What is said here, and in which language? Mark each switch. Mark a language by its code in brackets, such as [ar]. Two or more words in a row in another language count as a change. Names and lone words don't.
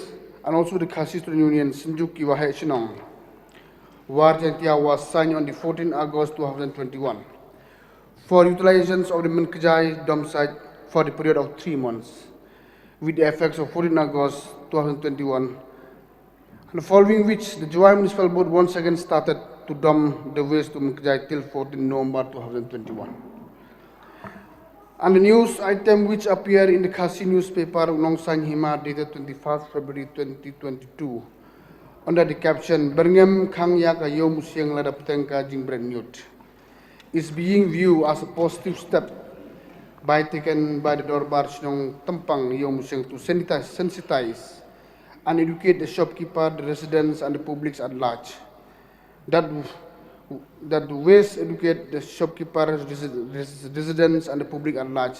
[en] and also the Khasi Student Union, Sinjuki Wahai Shinong, Warjantia was signed on the 14th August 2021 for utilizations of the Meghalaya dump site for the period of 3 months, with the effects of 14 August 2021, and following which the Jowai Municipal Board once again started to dump the waste to Meghalaya till 14 November 2021. And the news item which appeared in the Khasi newspaper Nongsang Hima dated 21st February 2022 under the caption Berngem Kang Yaka Yo Musiang Lada Ptengka Jingbren Nyut is being viewed as a positive step taken by the Dorbar Shnong Tampang Yo Musiang to sensitize and educate the shopkeeper, the residents and the public at large. That the waste educate the shopkeepers, residents and the public at large.